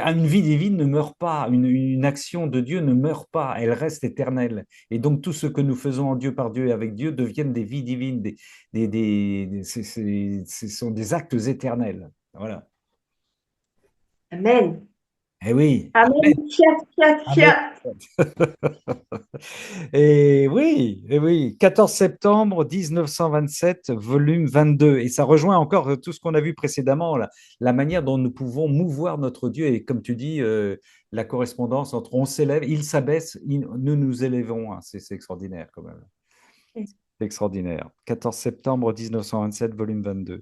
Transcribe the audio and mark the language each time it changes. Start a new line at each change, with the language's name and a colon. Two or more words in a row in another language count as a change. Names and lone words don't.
French: Une vie divine ne meurt pas, une action de Dieu ne meurt pas, elle reste éternelle. Et donc tout ce que nous faisons en Dieu, par Dieu et avec Dieu deviennent des vies divines, ce sont des actes éternels. Voilà. Amen. Eh oui,
Latin: Amen. Fiat, fiat,
French: amen. fiat. Et oui, 14 septembre 1927, volume 22. Et ça rejoint encore tout ce qu'on a vu précédemment, la manière dont nous pouvons mouvoir notre Dieu. Et comme tu dis, la correspondance entre on s'élève, il s'abaisse, nous nous élevons, hein. C'est extraordinaire quand même. C'est extraordinaire. 14 septembre 1927, volume 22.